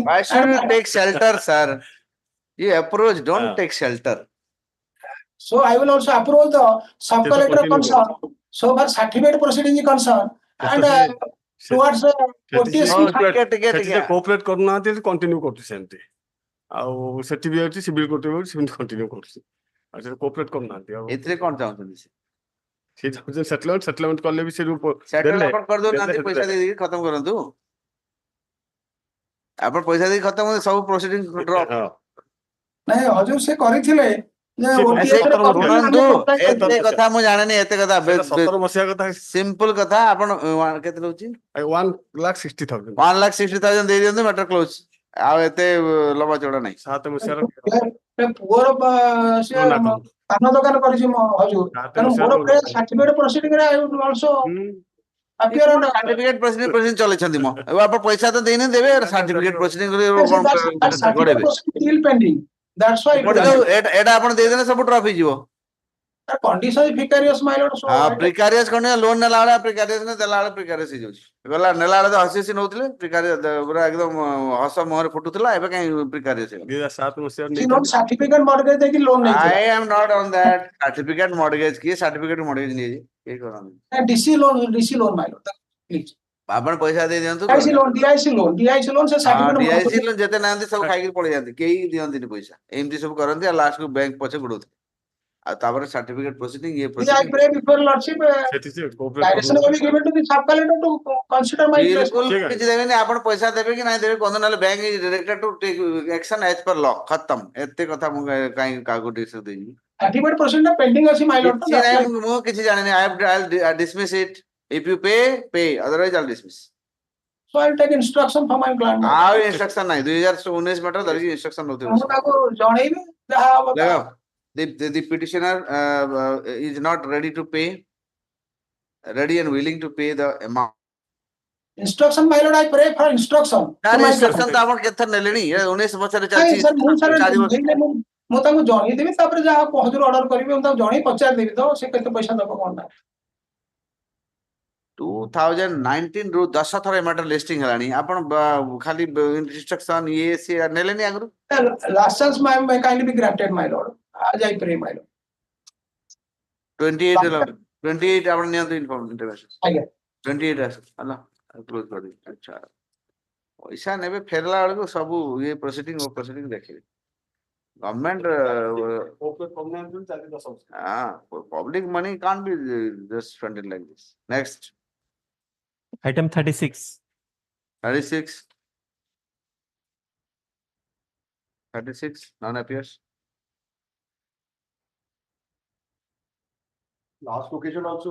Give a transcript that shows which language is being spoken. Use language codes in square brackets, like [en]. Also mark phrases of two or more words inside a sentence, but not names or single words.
[en] Why should you take shelter, sir? You approach, don't take shelter. So I will also approach the sub collector concerned. So for certificate proceeding is concerned and towards OTS. [or] Cooperate କରୁନାହାନ୍ତି continue କରୁଛି ସେମିତି ଆଉ ସେଠି ବି ଅଛି [en] civil court [or] ବି ସେମିତି continue କରୁଛି ଆଉ ସେ cooperate କରୁନାହାନ୍ତି ଆଉ ଏଥିରେ କଣ ଚାହୁଁଛନ୍ତି ସେ? ସେ ଚାହୁଁଛନ୍ତି settlement କଲେ ବି ସେ ସେଟଲ ଆପଣ କରିଦଉନାହାନ୍ତି ପଇସା ଦେଇକି ଖତମ କରନ୍ତୁ ଆପଣ ପଇସା ଦେଇକି ଖତମ ସବୁ [en] proceeding drop [or] ନାଇଁ ହଜୁର ସେ କରିଥିଲେ ଶୁଣନ୍ତୁ ଏତେ କଥା ମୁଁ ଜାଣିନି ଏତେ କଥା 17 ମସିହା କଥା ସିମ୍ପଲ କଥା ଆପଣ କେତେ ରହୁଛି 1,60,000 1,60,000 ଦେଇ ଦିଅନ୍ତୁ [en] matter close [or] ଆଉ ଏତେ ଲମ୍ବା ଚଉଡା ନାହିଁ 7 ମସିହାର ପୁଅର ପାନ ଦୋକାନ କରିଛି ମୋ ହଜୁର ତେଣୁ ମୋର [en] certificate proceeding [or] ରେ [en] I would also appear on certificate proceeding [or] ଚଲେଇଛନ୍ତି ମୋ ଏବେ ଆପଣ ପଇସା ତ ଦେଇନି ଦେବେ [en] certificate proceeding still pending. That's why [or] ଏଟା ଆପଣ ଦେଇଦେଲେ ସବୁ ଡ୍ରପ୍ ହେଇଯିବ [en] condition is precarious, my lord. So [or] ପ୍ରିକାରିୟସ୍ କଣ ଲୋନ ନେଲା ବେଳେ ପ୍ରିକାରିୟସ୍ ଦେଲା ବେଳେ ପ୍ରିକାରିୟସ୍ ହେଇଯାଉଛି ଗଲା ନେଲା ବେଳେ ତ ହସି ହସି ନଉଥିଲେ ପ୍ରିକାରିୟସ୍ ପୁରା ଏକଦମ ହସ ମୁହଁରେ ଫୁଟୁଥିଲା ଏବେ କାହିଁ ପ୍ରିକାରିୟସ୍ ହେଇଗଲା 7 ମସିହାର [en] certificate mortgage ଦେଇକି loan I [or] ନେଇଥିଲା [en] am not on that certificate mortgage କିଏ certificate mortgage [or] ନେଇଛି କିଏ କରନ୍ତି [en] DC loan, my lord. Please. [or] ଆପଣ ପଇସା ଦେଇ ଦିଅନ୍ତୁ [en] DIC loan ସେ DIC certificate [or] ଲୋନ ଯେତେ ନାହାନ୍ତି ସବୁ ଖାଇକି ପଳେଇ ଯାଆନ୍ତି କେହି ଦିଅନ୍ତିନି ପଇସା ଏମିତି ସବୁ କରନ୍ତି ଆଉ ଲାଷ୍ଟ କୁ ବ୍ୟାଙ୍କ ପଛେ ଗୋଡଉଥିଲେ ଆଉ ତାପରେ [en] certificate proceeding [or] ଇଏ [en] I pray before lordship direction will be given to the sub collector to consider my place. [or] ବିଲକୁଲ କିଛି ଦେବେନି ଆପଣ ପଇସା ଦେବେ କି ନାଇଁ ଦେବେ କୁହନ୍ତୁ ନହେଲେ [en] bank directed to take action as per law [or] ଖତମ ଏତେ କଥା ମୁଁ କାହିଁ କାହାକୁ ଡିସିସନ ଦେଇନି [en] Certificate proceeding pending ଅଛି my lord. [or] କିଛି ନାହିଁ ମୁଁ କିଛି ଜାଣିନି [en] I'll dismiss it if you pay otherwise I'll dismiss So I will take instruction from my client. [or] ଆଉ ଇନଷ୍ଟ୍ରକ୍ସନ ନାହିଁ 2019 ମ୍ୟାଟର ଧରିକି ଇନଷ୍ଟ୍ରକ୍ସନ ନଉଥିବେ ମୁଁ ତାକୁ ଜଣେଇବି ଯାହା ହବ [en] ଦେଖ the petitioner is not ready and willing to pay the amount instruction, my lord. I pray for instruction. [or] instruction ତ ଆପଣ କେତେ ଥର ନେଲେଣି 19 ବର୍ଷରେ ଚାଲିଛି ମୁଁ ତାଙ୍କୁ ଜଣେଇଦେବି ତାପରେ ଯାହା ହଜୁର ଅର୍ଡର କରିବେ ମୁଁ ତାଙ୍କୁ ଜଣେଇ ପଚାରିଦେବି ତ ସେ କେତେ ପଇସା ଦବ କଣ ନା 2019 ରୁ 10 ଥର [en] matter listing [or] ହେଲାଣି ଆପଣ ଖାଲି ଇନଷ୍ଟ୍ରକ୍ସନ ଇଏ ସିଏ ନେଲେନି ଆଗରୁ [en] license may kindly be granted, my lord. As I pray, my lord. [or] 28 ଆପଣ ନିଅନ୍ତୁ ଇନଫର୍ମେସନ ଆଜ୍ଞା 28 ଆସ ହେଲା କ୍ଲୋଜ କରି ଆଚ୍ଛା ପଇସା ନେବେ ଫେରିଲା ବେଳକୁ ସବୁ ଇଏ ପ୍ରୋସିଡିଂ ଦେଖିବେ [en] government public money can't be just spent like this. Next. Item 36. 36 none appears. last occasion also